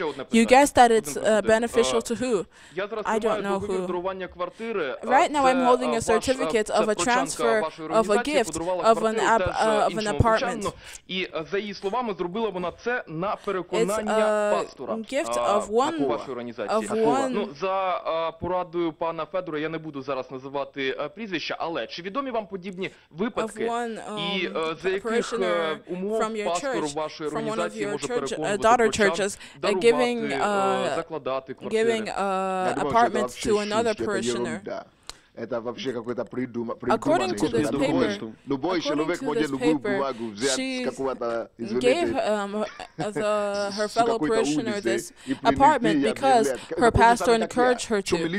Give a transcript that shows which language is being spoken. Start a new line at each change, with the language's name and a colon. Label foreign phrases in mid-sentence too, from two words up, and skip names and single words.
English: You guess that it's beneficial to who? I don't know who. Right now I'm holding a certificate of a transfer of a gift of an apartment. It's a gift of one.
Ukrainian: За порадою пана Федора я не буду зараз називати прізвища, але чи відомі вам подібні випадки і за яких
English: from your church, from one of your daughter churches, giving apartments to another parishioner? According to this paper, she gave her fellow parishioner this apartment because her pastor encouraged her to.